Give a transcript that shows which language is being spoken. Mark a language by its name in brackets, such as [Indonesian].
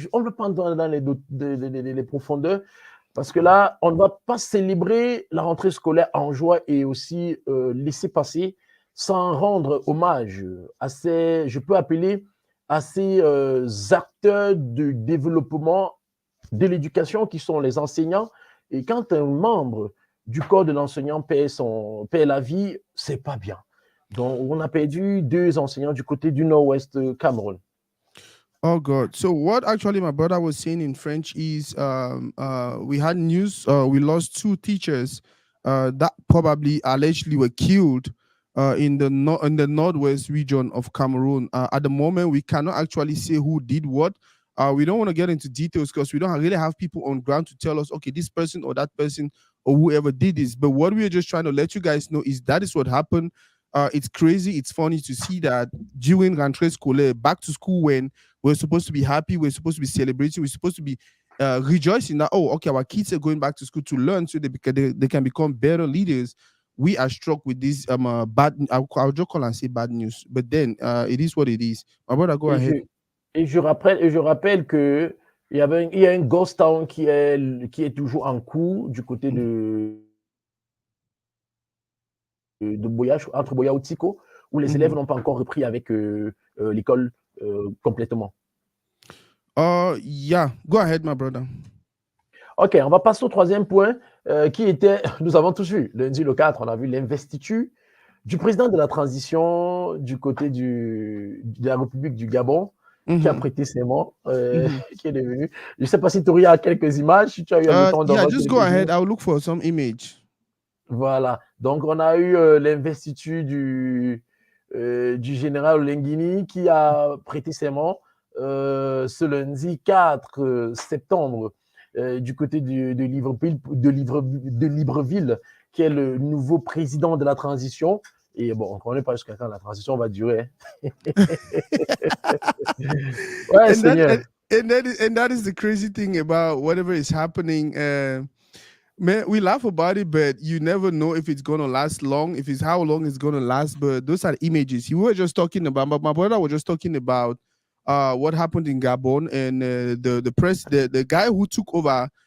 [French] On ne peut pas entrer dans les profondeurs, parce que là, on ne va pas célébrer la rentrée scolaire en joie et aussi laisser passer sans rendre hommage à ces, je peux appeler, à ces acteurs de développement de l'éducation qui sont les enseignants. Et quand un membre du corps de l'enseignant perd la vie, c'est pas bien. Donc, on a perdu 2 enseignants du côté du nord-ouest Cameroun. [English] Oh God! So what actually my brother was saying in French is we had news. We lost two teachers that probably allegedly were killed in the northwest region of Cameroon. At the moment, we cannot actually say who did what. We don't want to get into details because we don't really have people on ground to tell us, okay, this person or that person or whoever did this. But what we're just trying to let you guys know is that is what happened. It's crazy. It's funny to see that during rentrée scolaire, back to school when we're supposed to be happy. We're supposed to be celebrating. We're supposed to be rejoicing that, oh, okay, our kids are going back to school to learn so they can become better leaders. we are struck with this bad. I'll just call and say bad news, but then it is what it is. My brother, go [French] Et [English] ahead. [French] je, et je rappelle que il y a un ghost town qui est toujours en cours du côté de Boya, entre Boya ou Tico, où les élèves Mhm. n'ont pas encore repris avec l'école complètement. [English] Yeah, go ahead, my brother. [French] Ok, on va passer au troisième point qui était, nous avons tous vu, lundi le 4, on a vu l'investiture du président de la transition du côté de la République du Gabon, qui a Mhm. prêté serment, Mhm. qui est devenu. Je ne sais pas si tu as quelques images, si tu as eu le temps d'en [English] Yeah, [French] voir [English] just go [French] quelques-unes. [English] ahead. I'll look for some image. [French] Voilà. Donc, on a eu l'investiture du général Lenguini qui a prêté serment ce lundi 4 septembre du côté de Libreville, qui est le nouveau président de la transition. Et bon, on ne connaît pas jusqu'à quand la transition va durer. Ouais, [English] and that [French] Seigneur. [English] and that is the crazy thing about whatever is happening. Man, we laugh about it, but you never know if it's gonna last long, if it's how long it's gonna last. But those are images. You were just talking about, but my brother was just talking about what happened in Gabon and the guy who took over.